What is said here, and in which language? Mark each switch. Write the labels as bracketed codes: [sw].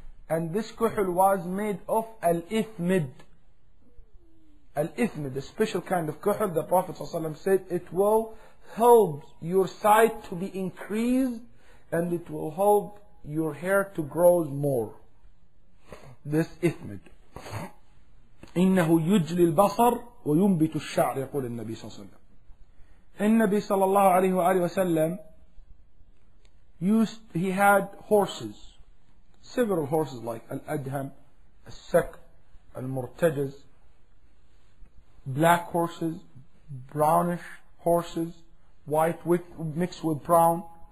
[en] And this kuhul was made of al-ithmid. Al-ithmid, a special kind of kuhul. The Prophet ﷺ said it will help your sight to be increased, and it will help your hair to grow more. This ithmid. [ar] إنه يجلي البصر وينبت الشعر, يقول النبي صلى الله عليه وسلم. النبي صلى الله عليه وآله وسلم [en] he had horses, several horses, like Al-Adham, Al-Sak, Al-Murtajaz, black horses, brownish horses, white mixed with brown.